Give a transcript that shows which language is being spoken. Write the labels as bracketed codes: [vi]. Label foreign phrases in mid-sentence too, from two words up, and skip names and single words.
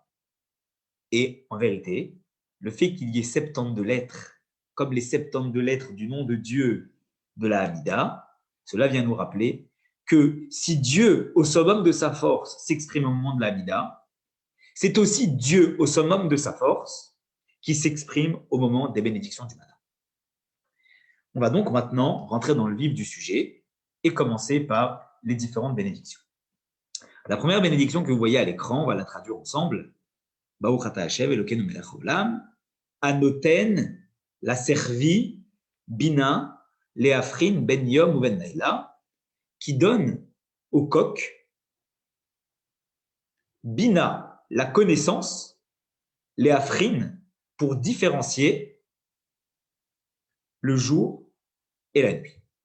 [fr] Et en vérité, le fait qu'il y ait 72 lettres, comme les 72 lettres du nom de Dieu de la Hamida, cela vient nous rappeler que si Dieu, au summum de sa force, s'exprime au moment de la Hamida, c'est aussi Dieu, au summum de sa force, qui s'exprime au moment des bénédictions du matin. On va donc maintenant rentrer dans le vif du sujet et commencer par les différentes bénédictions. La première bénédiction que vous voyez à l'écran, on va la traduire ensemble. [he] ברוך אתה ה' אלהינו מלך העולם הנותן לשכוי בינה להבחין בין יום ובין לילה, [fr] qui donne au coq Bina, la connaissance, Leafrin, pour différencier le jour et la nuit.